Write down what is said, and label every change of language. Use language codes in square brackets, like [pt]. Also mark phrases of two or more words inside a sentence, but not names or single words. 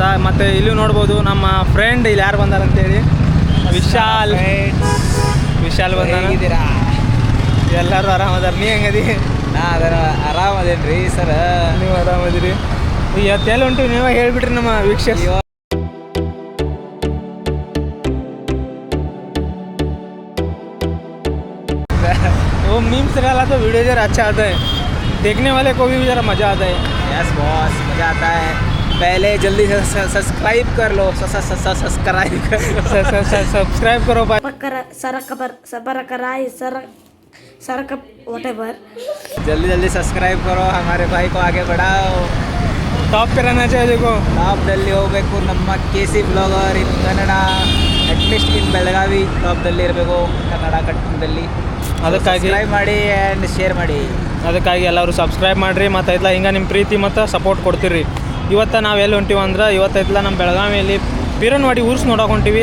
[kn] ಮತ್ತು ಇಲ್ಲಿ ನೋಡ್ಬೋದು ನಮ್ಮ ಫ್ರೆಂಡ್ ಇಲ್ಲಿ ಯಾರು ಬಂದಾರ ಅಂತೇಳಿ ವಿಶಾಲ್ ಬಂದಾರ. ಎಲ್ಲರೂ ಆರಾಮದಾರ. ನೀ ಹೆಂಗದಿ? ನಾ ಅದರ ಆರಾಮದೇನು ರೀ ಸರ. ನೀವು ಆರಾಮದಿರಿ? ಎಲ್ಲಿ ಹೊಂಟಿವಿ ನೀವೇ ಹೇಳ್ಬಿಟ್ರಿ ನಮ್ಮ ವೀಕ್ಷಕ. [hi] वो मीम्स रहा तो वीडियो जरा अच्छा आता है, देखने वाले को भी ज़रा मज़ा आता है. [en] yes boss, [hi] मज़ा आता है. पहले जल्दी से सब्सक्राइब कर लो. सब्सक्राइब करो भाई. जल्दी सब्सक्राइब करो. हमारे भाई को आगे बढ़ाओ. टॉप पे रहना चाहिए. देखो [kn] ಟಾಪ್ದಲ್ಲಿ ಹೋಗಬೇಕು. ನಮ್ಮ KC [en] blogger in Kannada, at least in [kn] ಬೆಳಗಾವಿ ಟಾಪ್ದಲ್ಲಿ ಇರಬೇಕು. ಕನ್ನಡ ಕಟ್ಟಡದಲ್ಲಿ ಅದಕ್ಕಾಗಿ ಸಬ್ಸ್ಕ್ರೈಬ್ ಮಾಡಿ [en] and share [kn] ಮಾಡಿ. ಅದಕ್ಕಾಗಿ ಎಲ್ಲರೂ ಸಬ್ಸ್ಕ್ರೈಬ್ ಮಾಡಿರಿ. ಮತ್ತು ಐತ್ಲ ಹಿಂಗೆ ನಿಮ್ಮ ಪ್ರೀತಿ ಮತ್ತು ಸಪೋರ್ಟ್ ಕೊಡ್ತೀರಿ. ಇವತ್ತು ನಾವು ಎಲ್ಲಿ ಹೊಂಟೀವಿ ಅಂದ್ರೆ ಇವತ್ತೈತ್ಲ ನಮ್ಮ ಬೆಳಗಾವಿಯಲ್ಲಿ ಪಿರನ್ವಾಡಿ ಉರ್ಸ್ ನೋಡೋಕೆ ಹೊಂಟೀವಿ.